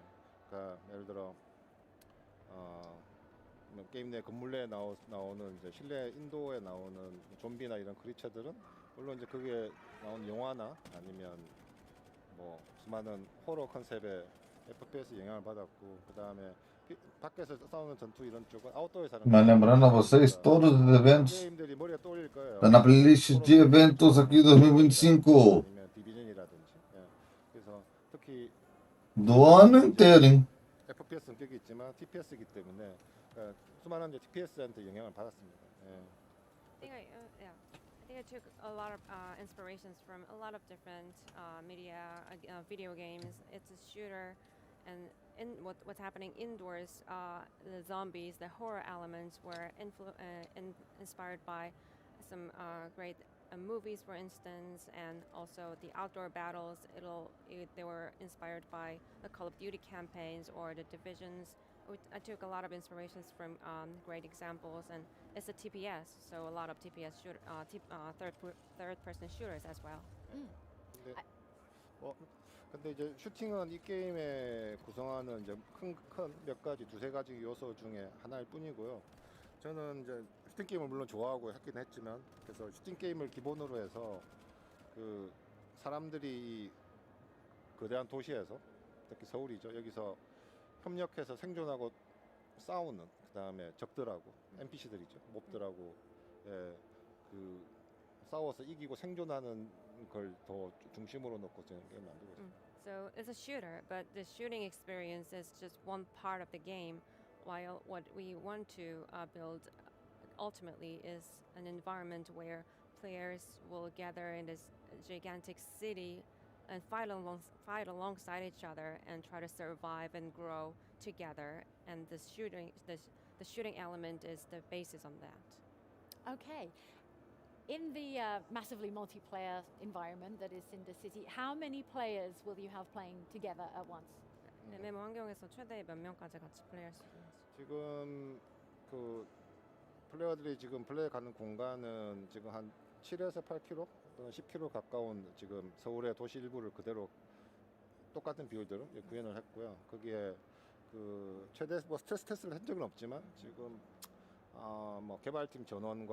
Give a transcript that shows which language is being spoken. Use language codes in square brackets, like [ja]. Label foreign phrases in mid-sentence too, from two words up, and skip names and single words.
[ko] 그러니까 예를 들어 뭐 게임 내 건물 내에 나오는 이제 실내 인도에 나오는 좀비나 이런 크리처들은 물론 이제 거기에 나온 영화나 아니면 뭐 수많은 호러 컨셉의 FPS 영향을 받았고 그 다음에 밖에서 싸우는 전투 이런 쪽은 아웃도어에서 하는 [pt] Lembrando a vocês todos os eventos. [ko] 게임들이 머리에 떠올릴 거예요. [pt] Tá na playlist de eventos aqui 2025. [ko] 아니면 디비전이라든지. 예. 그래서 특히 [pt] Do ano inteiro, hein? [ko] FPS 성격이 있지만 TPS이기 때문에 수많은 이제 TPS한테 영향을 받았습니다. 예. [en] I think I took a lot of inspirations from a lot of different media, video games. It's a shooter, and what's happening indoors, the zombies, the horror elements were inspired by some great movies, for instance, and also the outdoor battles. They were inspired by the Call of Duty campaigns or the Divisions. I took a lot of inspirations from great examples, and it's a TPS, so a lot of TPS shooter, third-person shooters as well. [ko] 근데 이제 슈팅은 이 게임에 구성하는 이제 큰 몇 가지 두세 가지 요소 중에 하나일 뿐이고요. 저는 이제 슈팅 게임을 물론 좋아하고 했긴 했지만 그래서 슈팅 게임을 기본으로 해서 그 사람들이 거대한 도시에서 특히 서울이죠. 여기서 협력해서 생존하고 싸우는 그다음에 적들하고 NPC들이죠. 몹들하고 그 싸워서 이기고 생존하는 걸 더 중심으로 놓고 저는 게임 만들고 있습니다. [en] So it's a shooter, but the shooting experience is just one part of the game, while what we want to build ultimately is an environment where players will gather in this gigantic city and fight alongside each other and try to survive and grow together. And the shooting element is the basis on that. Okay. In the massively multiplayer environment that is Cinder City, how many players will you have playing together at once? [ko] MMO 환경에서 최대 몇 명까지 같이 플레이할 수 있는지. 지금 그 플레이어들이 지금 플레이 가는 공간은 지금 한 7에서 8km 또는 10km 가까운 지금 서울의 도시 일부를 그대로 똑같은 비율대로 구현을 했고요. 거기에 그 최대 뭐 스트레스 테스트를 한 적은 없지만 지금 뭐 개발팀 전원과